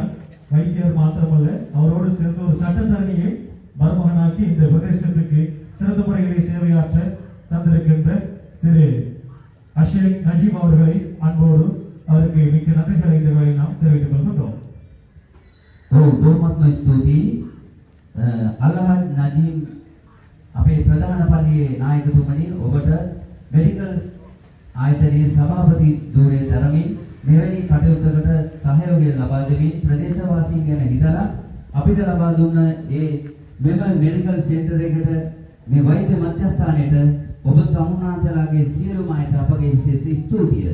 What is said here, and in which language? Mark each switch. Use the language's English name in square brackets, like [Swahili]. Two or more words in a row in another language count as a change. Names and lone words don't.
[Tamil] வைத்தியர் மாத்திரமல்ல, அவரோடு சேர்ந்து ஒரு சட்டத்தரணியை மருமகனாக்கி இந்த பிரதேசத்துக்கு சிறந்த முறைகளை சேவையாற்ற தந்திருக்கின்ற திரு அஷேக் நஜீப் அவர்களை அன்போடு அவருக்கு மிக்க நன்றிகளை இந்த வேளையில் நாம் தெரிவித்துக் கொள்கின்றோம். [Sinhala] බොහොමත්ම ස්තුතියි නායකතුමනි ඔබට මෙඩිකල් ආයතනයේ සභාපති ධූරයේ දරමින් මෙවැනි කටයුත්තකට සහයෝගය ලබා දෙමින් ප්‍රදේශවාසීන් ගැන හිතලා අපිට ලබා දුන්න ඒ මෙම මෙඩිකල් සෙන්ටර් එකට මේ වෛද්‍ය මධ්‍යස්ථානයට ඔබ තමුන්නාන්සලාගේ සියලුම අයට අපගේ විශේෂ ස්තුතිය.